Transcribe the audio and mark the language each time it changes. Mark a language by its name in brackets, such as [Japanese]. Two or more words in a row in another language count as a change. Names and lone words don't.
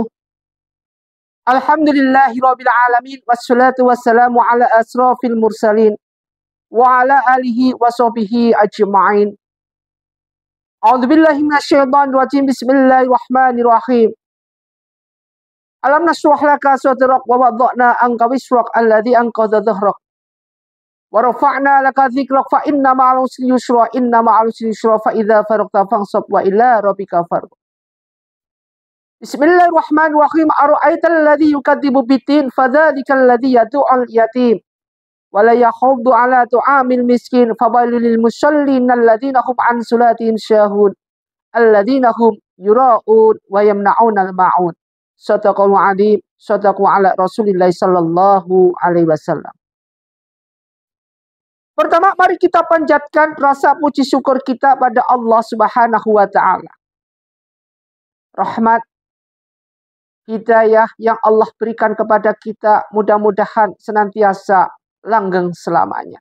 [Arabic] الحمد لله رب العالمين والصلاة والسلام على أشرف المرسلين وعلى آله وصحبه أجمعين. أعوذ بالله من الشيطان الرجيم. بسم الله الرحمن الرحيم. ألم نشرح لك صدرك ووضعنا عنك وزرك الذي أنقض ظهرك. ورفعنا لك ذكرك فإن مع العسر يسرا إن مع العسر يسرا فإذا فرغت فانصب وإلى ربك فارغب. بسم الله الرحمن الرحيم. أرأيت الذي يكذب بالدين فذلك الذي يدع اليتيم ولا يحض على طعام المسكين فويل للمصلين الذين هم عن صلاتهم ساهون الذين هم يراءون ويمنعون الماعون. صدق الله العظيم. صدق على رسول الله صلى الله عليه وسلم. [Indonesian] Pertama, mari kita panjatkan rasa puji syukur kita pada Allah [Arabic] سبحانه وتعالى. [Indonesian] Rahmat, hidayah yang Allah berikan kepada kita mudah-mudahan senantiasa langgeng selamanya.